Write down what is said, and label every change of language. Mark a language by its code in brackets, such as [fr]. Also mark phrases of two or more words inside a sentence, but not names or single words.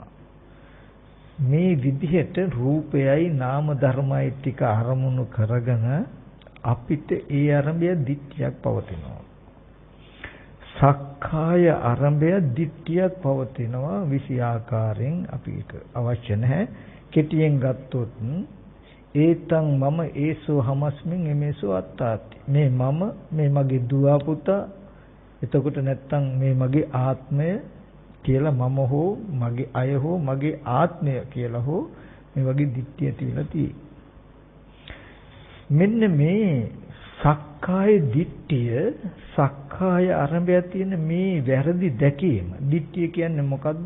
[si] මේ විදිහට රූපයයි නාම ධර්මයි ටික අරමුණු කරගෙන අපිට ඒ අරඹය දිට්ඨියක් පවතිනවා. සක්කාය අරඹය දිට්ඨියක් පවතිනවා. විසි ආකාරයෙන් අපිට අවශ්‍ය නැහැ. කෙටියෙන් ගත්තොත් [pi] ඒතං මම ඒසෝ හමස්මින් එමේසෝ අත්තාති. [si] මේ මම මේ මගේ දුව පුතා එතකොට නැත්තම් මේ මගේ ආත්මය කියලා මම හෝ මගේ අය හෝ මගේ ආත්මය කියලා හෝ මේ වගේ දිට්ඨිය තියලා තියෙයි. මෙන්න මේ සක්කාය දිට්ඨිය සක්කාය ආරම්භය තියෙන මේ වැරදි දැකීම දිට්ඨිය කියන්නේ මොකද්ද?